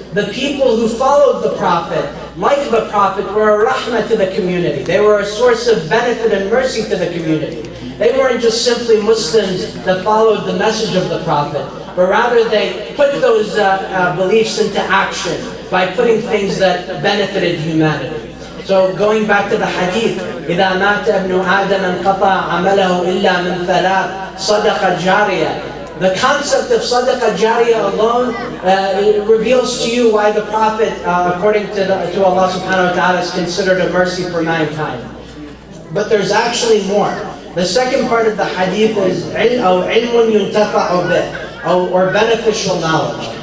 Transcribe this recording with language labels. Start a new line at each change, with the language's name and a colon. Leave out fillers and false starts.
English: The people who followed the Prophet, like the Prophet, were a rahmah to the community. They were a source of benefit and mercy to the community. They weren't just simply Muslims that followed the message of the Prophet, but rather they put those beliefs into action by putting things that benefited humanity.
Arabic: So going back to the hadith, إِذَا مَاتَ ابْنُ آدَمَ انْقَطَعَ عَمَلَهُ إِلَّا مِنْ ثَلَاثٍ صَدَقَةٍ جَارِيَةٍ.
English: The concept of sadaqah jariyah alone it reveals to you why the Prophet, according to Allah subhanahu wa ta'ala, is considered a mercy for mankind. But there's actually more. The second part of the hadith is عِلْمٌ يُنْتَفَعُ بِهِ, or beneficial knowledge.